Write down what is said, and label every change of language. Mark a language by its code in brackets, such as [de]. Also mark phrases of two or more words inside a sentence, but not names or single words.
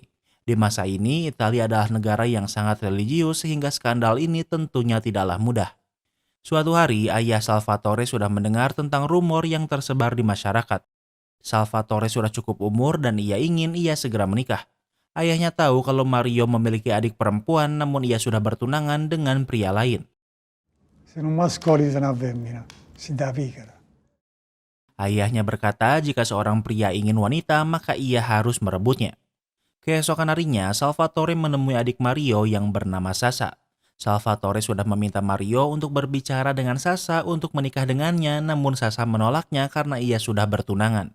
[id] Di masa ini, Italia adalah negara yang sangat religius sehingga skandal ini tentunya tidaklah mudah. Suatu hari, ayah Salvatore sudah mendengar tentang rumor yang tersebar di masyarakat. Salvatore sudah cukup umur dan ia ingin segera menikah. Ayahnya tahu kalau Mario memiliki adik perempuan namun ia sudah bertunangan dengan pria lain. [it] Se non mascoli se una femmina, si dà piccara. [id] Ayahnya berkata jika seorang pria ingin wanita maka ia harus merebutnya. Keesokan harinya, Salvatore menemui adik Mario yang bernama Sasa. Salvatore sudah meminta Mario untuk berbicara dengan Sasa untuk menikah dengannya, namun Sasa menolaknya karena ia sudah bertunangan.